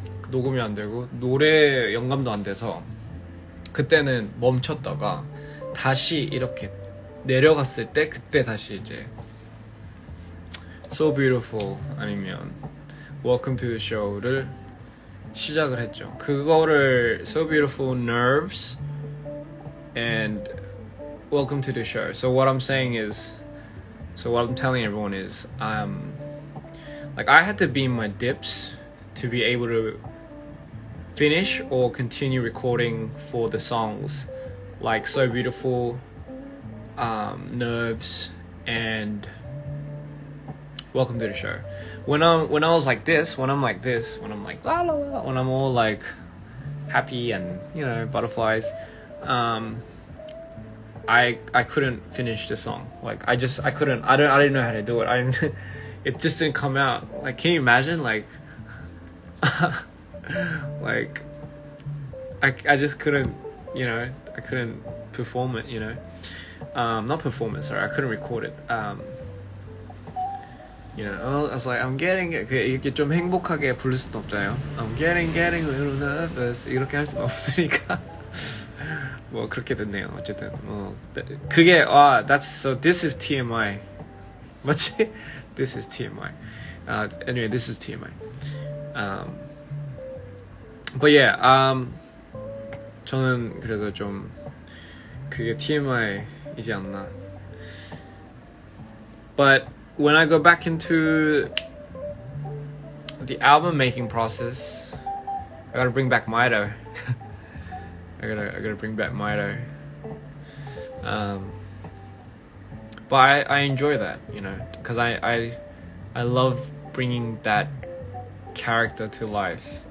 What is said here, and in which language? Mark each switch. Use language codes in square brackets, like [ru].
[ko] 녹음이 안 되고 노래 영감도 안 돼서 그때는 멈췄다가 다시 이렇게 내려갔을 때 그때 다시 이제 So Beautiful 아니면 Welcome to the Show를 시작을 했죠. 그거를 So Beautiful, Nerves and Welcome to the Show. [en] So what I'm telling everyone is like I had to be in my dips to be able to finish or continue recording for the songs like So Beautiful, Nerves and Welcome to the Show. When I was like this, when I'm like la la la, when I'm all like happy and butterflies, I couldn't finish the song. Like I couldn't. I didn't know how to do it. It just didn't come out. Like, can you imagine? Like, like I just couldn't. I couldn't perform it. Not perform it. Sorry, I couldn't record it. I was like, I'm getting [ko] 이렇게 좀 행복하게 부를 수도 없잖아요. [en] I'm getting a little nervous [ko] 이렇게 할 수는 없으니까. 뭐 그렇게 됐네요. 어쨌든 그게 [en] this is TMI [ko] 맞지? [en] This is TMI. Anyway, this is TMI. But yeah, [ko] 저는 그래서 좀 그게 TMI이지 않나. [en] But when I go back into the album making process, I gotta bring back Mito. I gotta bring back Mito. But I enjoy that, because I love bringing that character to life.